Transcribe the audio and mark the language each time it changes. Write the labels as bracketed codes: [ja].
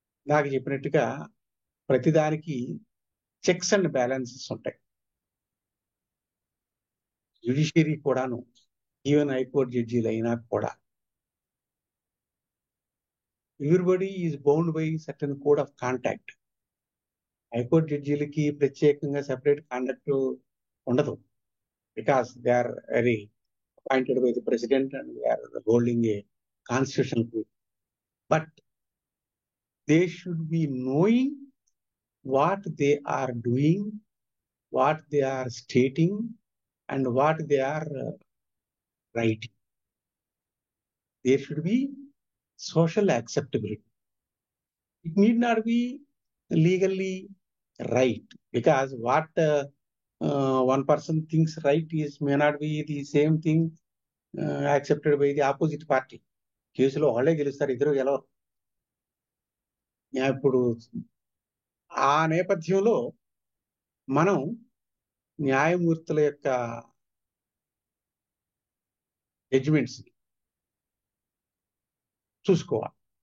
[te] నాకు చెప్పినట్టుగా ప్రతిదానికి చెక్స్ అండ్ బ్యాలెన్సెస్ ఉంటాయి. [en] judiciary కూడాను, even high court జడ్జీలు [te] అయినా కూడా [en] Everybody is bound by certain code of contact. [te] High court జడ్జీలకి ప్రత్యేకంగా సెపరేట్ కాండక్ట్ ఉండదు, [en] Because they are very appointed by the president and they are holding a constitutional group. But they should be knowing what they are doing, what they are stating, and what they are writing. There should be social acceptability. It need not be legally right, because what one person thinks right may not be the same thing accepted by the opposite party. [te] కేసులో వాళ్ళే గెలుస్తారు, ఇద్దరు గెలవరు. ఇప్పుడు ఆ నేపథ్యంలో మనం న్యాయమూర్తుల యొక్క జడ్జిమెంట్స్ చూసుకోవాలి.